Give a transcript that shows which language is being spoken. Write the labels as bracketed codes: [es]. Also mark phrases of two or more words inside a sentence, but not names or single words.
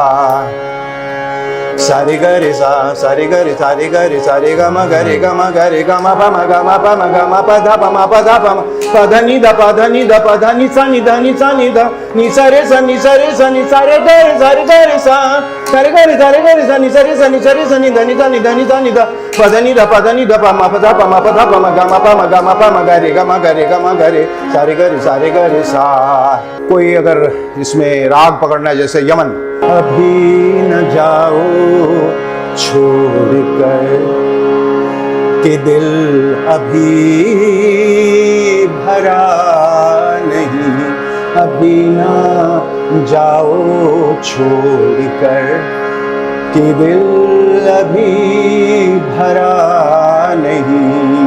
[hi] सारे गरे सा, सारे गरे सारे गरे सारे ग म गरे ग म गरे ग म प म ग म प म ग म प ध प म प ध प म प ध नि ध प ध नि ध प ध नि सा नि ध नि सा नि ध नि सा रे सा नि सा रे सा नि सा रे गरे सा सारे गरे सा नि सा रे सा नि सा रे सा नि ध नि सा नि ध नि सा नि ध प ध नि ध प ध नि ध प म प ध प म प ध प म ग म प म ग म प म गरे ग म गरे ग म गरे सारे गरे सा। कोई अगर इसमें राग पकड़ना है जैसे यमन, अभी न जाओ छोड़कर के दिल अभी भरा नहीं, अभी ना जाओ छोड़कर के दिल अभी भरा नहीं।